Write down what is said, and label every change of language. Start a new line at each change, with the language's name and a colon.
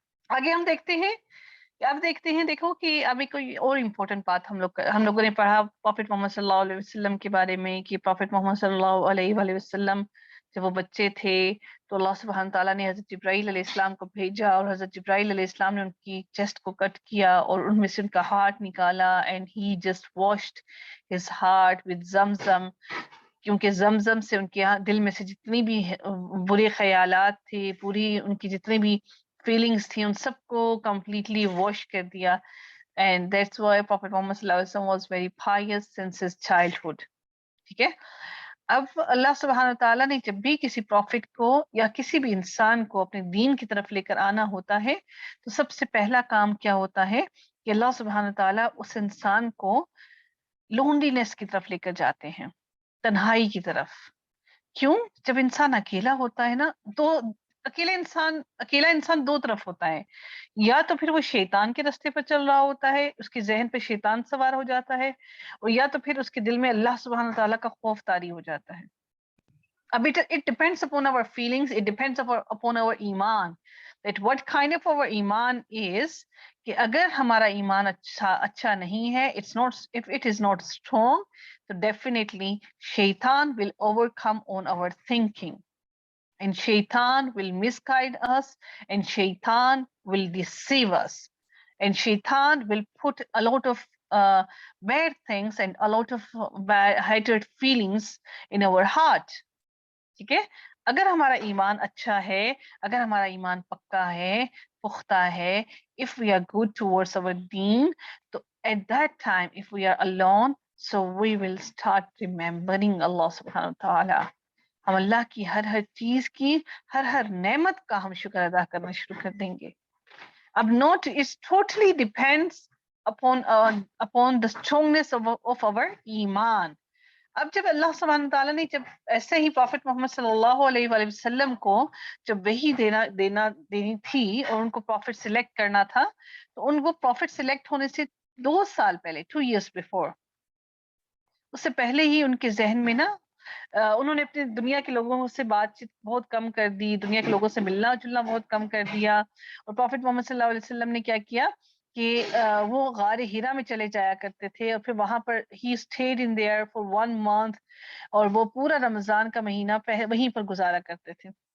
Urdu: آگے ہم دیکھتے ہیں اب دیکھتے ہیں دیکھو کہ ابھی کوئی اور امپورٹنٹ بات ہم لوگوں نے پڑھا پروفیٹ محمد صلی اللہ علیہ وسلم کے بارے میں کہ پروفیٹ محمد صلی اللہ علیہ وآلہ وسلم جب وہ بچے تھے تو اللہ سبحانہ تعالیٰ نے حضرت جبرائیل علیہ السلام کو بھیجا اور حضرت جبرائیل علیہ السلام نے ان کی چیسٹ کو کٹ کیا اور ان میں سے ان کا ہارٹ نکالا
English: and he just washed his heart with Zamzam,
Urdu: کیونکہ زمزم سے ان کے دل میں سے جتنی بھی برے خیالات تھے، پوری ان کی جتنی بھی فیلنگز تھی ان سب کو کمپلیٹلی واش کر دیا.
English: And that's why Prophet Muhammad sallallahu alaihi wasallam was very pious since his childhood.
Urdu: ٹھیک ہے. اب اللہ سبحانہ تعالیٰ نے جب بھی کسی پروفٹ کو یا کسی بھی انسان کو اپنے دین کی طرف لے کر آنا ہوتا ہے تو سب سے پہلا کام کیا ہوتا ہے کہ اللہ سبحانہ تعالیٰ اس انسان کو لونلینس کی طرف لے کر جاتے ہیں، تنہائی کی طرف. کیوں؟ جب انسان اکیلا ہوتا ہے نا تو اکیلا انسان دو طرف ہوتا ہے، یا تو پھر وہ شیطان کے راستے پر چل رہا ہوتا ہے، اس کے ذہن پہ شیطان سوار ہو جاتا ہے، اور یا تو پھر اس کے دل میں اللہ سبحانہ تعالیٰ کا خوف طاری ہو جاتا ہے.
English: اب it depends upon our feelings, it depends upon our ایمان, that what kind of our ایمان is,
Urdu: کہ اگر ہمارا ایمان اچھا نہیں ہے,
English: if it is not strong, so definitely shaitan will overcome on our thinking, and shaitan will misguide us, and shaitan will deceive us, and shaitan will put a lot of bad things and a lot of bad hatred feelings in our heart.
Urdu: ٹھیک ہے. اگر ہمارا ایمان اچھا ہے، اگر ہمارا ایمان پکا ہے، پختہ ہے،
English: if we are good towards our deen, تو at that time if we are alone, so we will start remembering Allah subhanahu wa ta'ala.
Urdu: ہم اللہ کی ہر چیز کی ہر نعمت کا ہم شکر ادا کرنا شروع کر دیں گے.
English: اب note it totally depends upon the strongness of our ایمان.
Urdu: اب جب اللہ سبحانہ تعالیٰ نے جب ایسے ہی پروفٹ محمد صلی اللہ علیہ وآلہ وسلم کو جب وہی دینی تھی اور ان کو پروفٹ سلیکٹ کرنا تھا، تو ان کو پروفٹ سلیکٹ ہونے سے 2 سال پہلے
English: 2 years before،
Urdu: اس سے پہلے ہی ان کے ذہن میں نا انہوں نے اپنے دنیا کے لوگوں سے بات چیت بہت کم کر دی، دنیا کے لوگوں سے ملنا جلنا بہت کم کر دیا، اور پروفٹ محمد صلی اللہ علیہ وسلم نے کیا کیا کہ وہ غار ہیرا میں چلے جایا کرتے تھے، اور پھر وہاں پر ہی
English: stayed in there for 1 month،
Urdu: اور وہ پورا رمضان کا مہینہ وہیں پر گزارا کرتے تھے.